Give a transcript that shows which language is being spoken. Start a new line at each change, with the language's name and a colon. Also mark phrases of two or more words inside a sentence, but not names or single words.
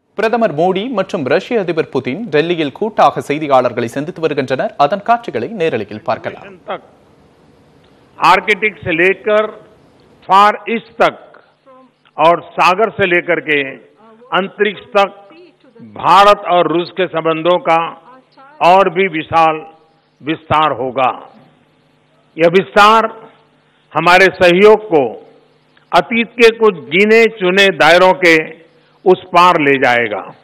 Tamil: பிரதமர் மோடி மற்றும் ரஷ்ய அதிபர் புதின் டெல்லியில் கூட்டாக செய்தியாளர்களை சந்தித்து வருகின்றனர். அதன் காட்சிகளை நேரலையில் பார்க்கலாம்.
Hindi: आर्कटिक से लेकर फार ईस्ट तक और सागर से लेकर के अंतरिक्ष तक भारत और रूस के संबंधों का और भी विशाल विस्तार होगा। यह विस्तार हमारे सहयोग को अतीत के कुछ गिने चुने दायरों के उस पार ले जाएगा।